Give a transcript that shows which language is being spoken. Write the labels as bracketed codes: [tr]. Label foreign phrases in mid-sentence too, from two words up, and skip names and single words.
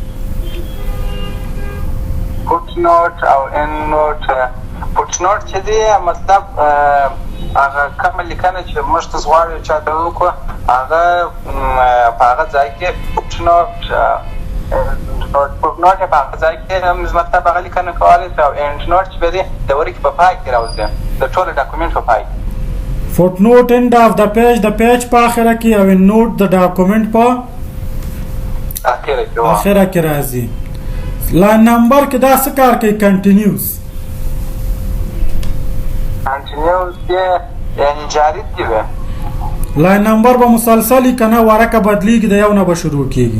[en] foot note [ps] او [en] end note foot note [ps] چې دی مطلب هغه کومه لیکنه چې موږ تاسو غواړو چاته وکړو هغه په هغه ځای کې [en] foot note foot note [ps] په هغه ځای کې مطلب هغه لیکنه کولی شي او [en] end note [ps] چې دی د ورکې په پای کې راوځي د ټول ډاکومنټ په پای کې. [en] foot note end of the page [ps] د پیج په اخره کې او [en] end note [ps] د ډاکومنټ په اخره کې راځي. [en] line number [ps] کې دا څه کار کوي؟ [en] کنټینیوس [ps] یعنی جاری دی. [en] line number [ps] به مسلسلی کنه ورکه بدلیږي د یو نه به شروع کیږي